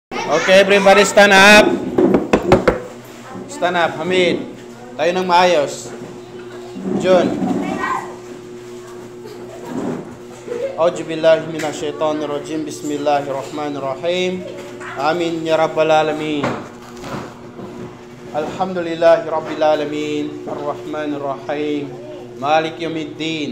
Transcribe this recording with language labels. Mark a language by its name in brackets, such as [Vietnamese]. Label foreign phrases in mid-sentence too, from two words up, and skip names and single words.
[English] Okay, everybody stand up. Stand up, Hamid. [Filipino] Tayo ng maayos. John. [Arabic] أعوذ بالله من الشيطان الرجيم. بسم الله الرحمن الرحيم. آمين يا رب العالمين. الحمد لله رب العالمين. الرحمن الرحيم. مالك يوم الدين.